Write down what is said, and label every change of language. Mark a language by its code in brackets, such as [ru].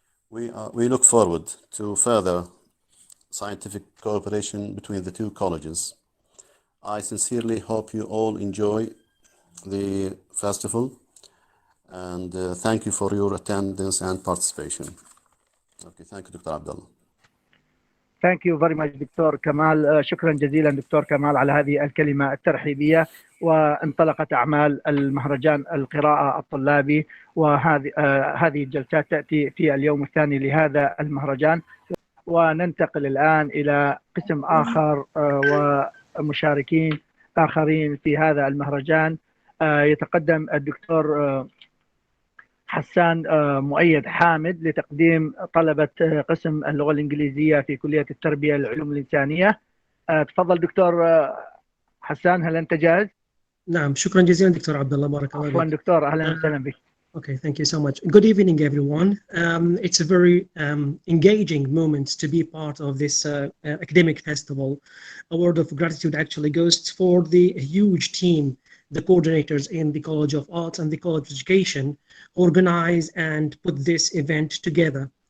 [en] We look forward to further scientific cooperation between the two colleges. I sincerely hope you all enjoy the festival, and thank you for your attendance and participation. Okay, thank you, Dr. Abdullah. Thank you very much doctor Kamal. [ar] شكرا جزيلا دكتور كمال على هذه الكلمة الترحيبية. وانطلقت أعمال المهرجان القراءة الطلابي، وهذه الجلسات تأتي في اليوم الثاني لهذا المهرجان. وننتقل الآن إلى قسم آخر ومشاركين آخرين في هذا المهرجان. يتقدم الدكتور حسان مؤيد حامد لتقديم طلبة قسم اللغة الإنجليزية في كلية التربية العلوم الإنسانية. تفضل دكتور حسان، هل أنت جاهز؟ نعم، شكرا جزيلا دكتور عبد الله، بارك الله فيك. عفوا دكتور، أهلا وسهلا بك. [en] Okay, thank you so much. Good evening, everyone. It's a very engaging moment to be part of this academic festival. A word of gratitude actually goes for the huge team, the coordinators in the College of Arts and the College of Education, organize and put this event together.